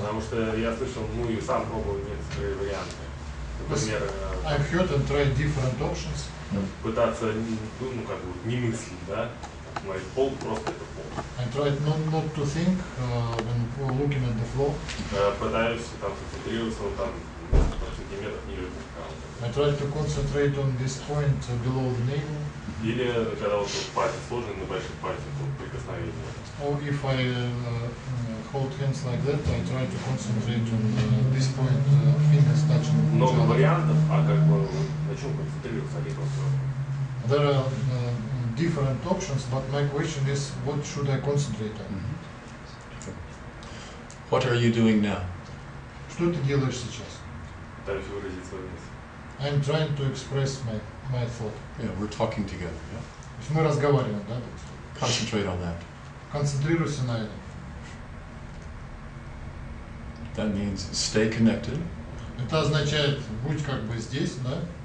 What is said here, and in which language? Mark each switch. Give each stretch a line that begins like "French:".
Russian: Потому что я слышал, ну и сам пробовал некоторые варианты. Например,
English: I've heard and tried different options.
Russian: пытаться, ну как бы, не мыслить, да? Мой пол просто это пол.
English: I tried not to think when looking at the floor.
Russian: Пытаюсь там концентрироваться вот там несколько сантиметров ниже пупка.
English: I tried to concentrate on this point below the navel.
Russian: Или когда вот пальцы сложены на больших пальцах, то прикосновение.
English: Or if I hold hands like that, I try to concentrate on this point, fingers touching.
Russian: Много вариантов, а как бы на чем концентрироваться, один вопрос.
English: There are different options, but my question is, what should I concentrate on? What are you doing now?
Russian: Что ты делаешь сейчас? Пытаюсь выразить свою мысль.
English: I'm trying to express my thought. Yeah, we're talking together. Yeah?
Russian: То есть мы разговариваем, да?
English: Concentrate on that.
Russian: Концентрируйся на этом.
English: That means stay connected.
Russian: Это означает, будь как бы здесь, да?